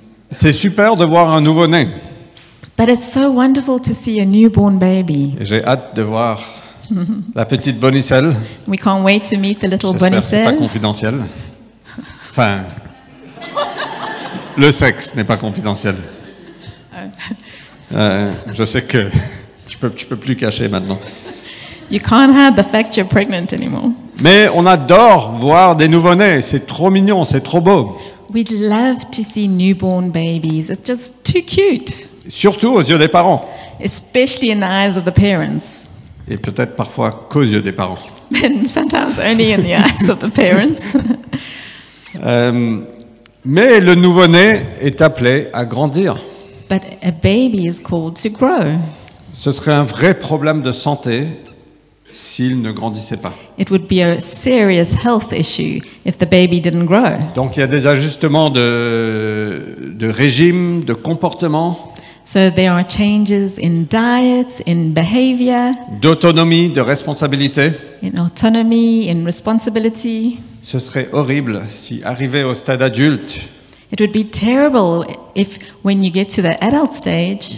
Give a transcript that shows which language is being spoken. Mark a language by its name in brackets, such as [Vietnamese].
[French] C'est super de voir un nouveau-né. [English] But it's so wonderful to see a newborn baby. [French] Et j'ai hâte de voir la petite Bonicelle. [English] We can't wait to meet the little [French] J'espère que c'est pas [English] Bonicelle. [French] confidentiel. Enfin, le sexe n'est pas confidentiel. Je sais que tu peux plus cacher maintenant. [English] You can't hide the fact you're pregnant anymore. [French] Mais on adore voir des nouveau-nés. C'est trop mignon, c'est trop beau. [English] We'd love to see newborn babies. It's just too cute, [French] Surtout aux yeux des parents. [English] especially in the eyes of the parents. [French] Et peut-être parfois qu'aux yeux des parents. [English] And sometimes only in the eyes of the parents. [French] Mais le nouveau-né est appelé à grandir. [English] But a baby is called to grow. [French] Ce serait un vrai problème de santé s'il ne grandissait pas. [English] It would be a serious health issue if the baby didn't grow. [French] Donc il y a des ajustements de régime, de comportement, [English] So there are changes in diet, in behavior, [French] d'autonomie, de responsabilité. [English] in autonomy, in responsibility. [French] Ce serait horrible si, arrivé au stade adulte, [English] It would be terrible if, when you get to the adult stage,